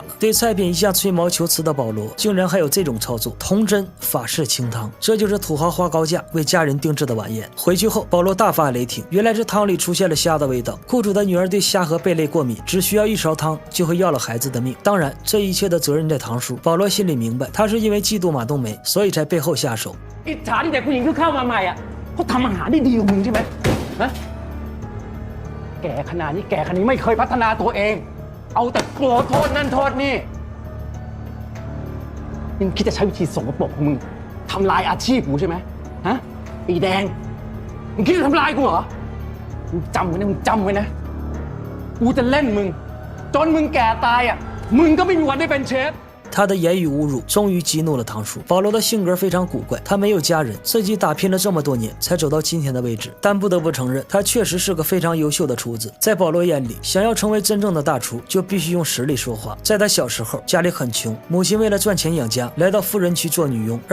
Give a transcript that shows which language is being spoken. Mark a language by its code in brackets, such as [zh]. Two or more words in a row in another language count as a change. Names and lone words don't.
[zh] 对菜品一向吹毛求疵的保罗，竟然还有这种操作，童真法式清汤，这就是土豪花高价为家人定制的晚宴。回去后，保罗大发雷霆，原来是汤里出现了虾的味道。雇主的女儿对虾和贝类过敏，只需要一勺汤就会要了孩子的命。当然，这一切的责任在堂叔。保羅心里明白，他是因為嫉妒馬冬梅，所以才背後下手。 [th] อิจฉาที่แต่ผู้หญิงที่เข้ามาใหม่อ่ะเขาทำอาหารได้ดีกว่ามึงใช่ไหมฮะแก่ขนาดนี้ไม่เคยพัฒนาตัวเองเอาแต่กลัวโทษนั่นโทษนี่มึงคิดจะใช้วิธีสกปรกของมึงทำลายอาชีพกูใช่ไหมฮะปีแดงมึงคิดจะทำลายกูเหรอมึงจำไว้นะกูจะเล่นมึงจนมึงแก่ตายอ่ะมึงก็ไม่มีวันได้เป็นเชฟ [zh] 他的言语侮辱终于激怒了堂叔。保罗的性格非常古怪，他没有家人，自己打拼了这么多年才走到今天的位置。但不得不承认，他确实是个非常优秀的厨子。在保罗眼里，想要成为真正的大厨，就必须用实力说话。在他小时候，家里很穷，母亲为了赚钱养家，来到富人区做女佣。